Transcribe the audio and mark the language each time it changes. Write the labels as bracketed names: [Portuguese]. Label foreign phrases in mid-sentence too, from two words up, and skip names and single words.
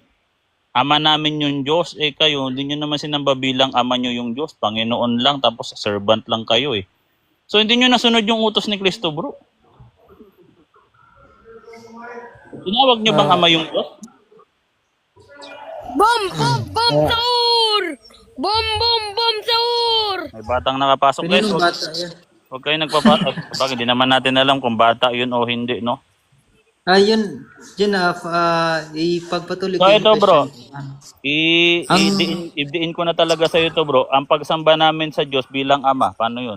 [Filipino] Ama namin yung Diyos. Kayo, hindi nyo naman sinamba bilang Ama nyo yung Diyos. Panginoon lang, tapos servant lang kayo So hindi nyo nasunod yung utos ni Kristo, bro. Tinawag nyo bang Ama yung Diyos? Bom, bom, bom, sahur! Bom, bom, bom, sahur! May batang nakapasok guys. Kaninong bata yan? Huwag kayo nagpapatay. Bakit hindi naman natin alam kung bata yun o hindi, no? Yun, ipagpatuloy So ko ito yung bro, Ang- idiin ko na talaga sa ito bro. Ang pagsamba namin sa Diyos bilang Ama, paano yun?